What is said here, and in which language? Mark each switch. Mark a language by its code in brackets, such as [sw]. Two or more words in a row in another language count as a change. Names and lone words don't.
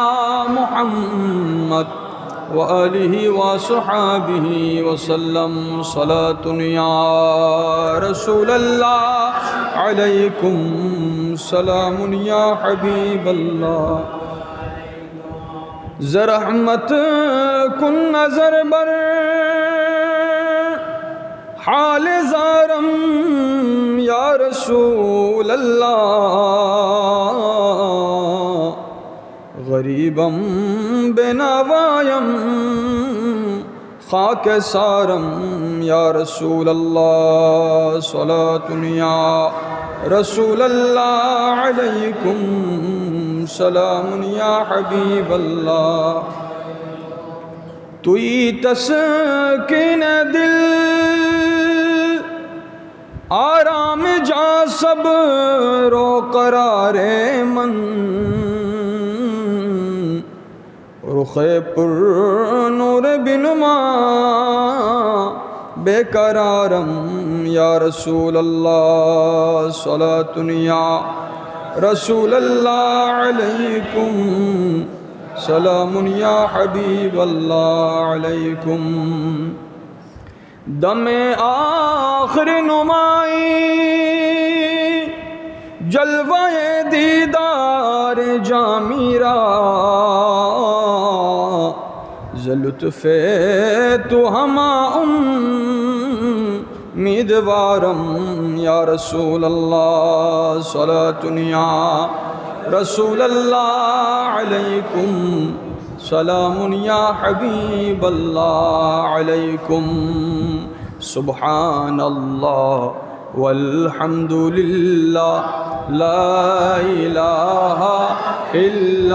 [ar] محمد وآله وصحابه وسلم صلاة يا رسول الله عليكم سلام يا حبيب الله [fa] زرحمت کن نظر بر حال زارم [ar] یا رسول اللہ [fa] غریبم بنوایم خاک سارم [ar] یا رسول اللہ صلاة یا رسول اللہ علیکم سلام یا حبیب اللہ [fa] توئی تسکین دل آرام جا صبر و قرار من رخ پر نور بنما بے قرارم [ar] یا رسول اللہ صلاة یا رسول اللہ علیکم سلام یا حبیب اللہ علیکم [fa] دم آخر نمائی جلوہ دیدار جامیرا لطف تو ہما امیدوارم [ar] یا رسول اللہ صلاة یا رسول اللہ علیکم سلام یا حبیب اللہ علیکم سبحان اللہ والحمد للہ لا الہ الا